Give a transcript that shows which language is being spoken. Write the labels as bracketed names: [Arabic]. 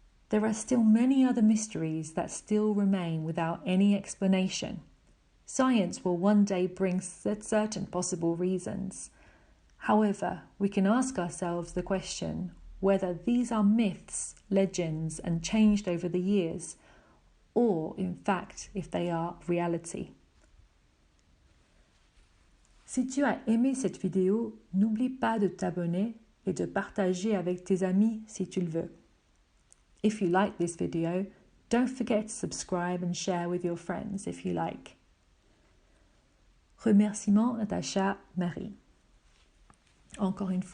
[English] There are still many other mysteries that still remain without any explanation. Science will one day bring certain possible reasons. However, we can ask ourselves the question whether these are myths, legends, and changed over the years, or, in fact, if they are reality. [French] Si tu as aimé cette vidéo, n'oublie pas de t'abonner et de partager avec tes amis si tu le veux. [English] If you like this video, don't forget to subscribe and share with your friends if you like. [French] Remerciements, Natacha Marie. Encore une fois.